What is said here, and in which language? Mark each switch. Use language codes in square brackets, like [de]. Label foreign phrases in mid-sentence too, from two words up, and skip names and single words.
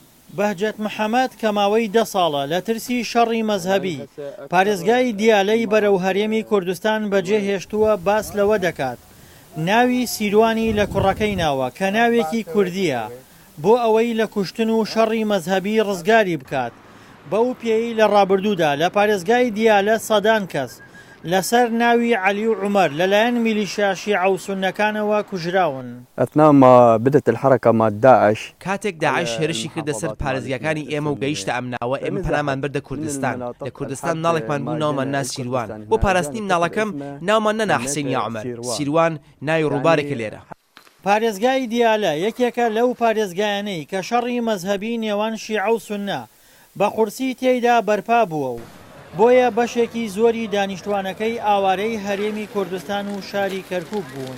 [ckb] بەهجەت محەممەد کە ماوەی 10 ساڵە لە ترسی شەڕی مەزهبی پارێزگای دیالەی بەرەو هەرێمی کوردستان بەجێ هێشتووە باس لەوە دەکات ناوی سیروانی لە کوڕەکەی ناوە کە ناوێکی کوردیە بۆ ئەوەی لە کوشتن و شەڕی مەزهبی ڕزگاری بکات بەو پێی لە ڕابردوودا لە پارێزگای دیالە سەدان کەس لەسەر ناوی علی و عومەر لەلایەن میلیشیا شیعە و سونەکانەوە کوژراون. [ar] أثناء ما بدأت الحركة مع داعش [ckb] کاتێک داعش هێرشی کردە سەر پارێزگاکانی ئێمە و گەیشتە ئەمناوە ئێمە پەنامان بردە کوردستان لە کوردستان ناڵێکمان بوو ناومان نا سیروان بۆ پاراستنی مناڵەکەم ناومان نەنا حسێن یا عومەر سیروان ناوی ڕووبارێکە لێرە. پارێزگای دیالە یەکێکە لەو پارێزگایانەی کە شەڕی مەزهبی نێوان شیعە و سونە بە قورسی تێیدا بەرپا بووە و بۆیە بەشێکی زۆری دانیشتوانەکەی ئاوارەی هەرێمی کوردستان و شاری کەرکووک بوون.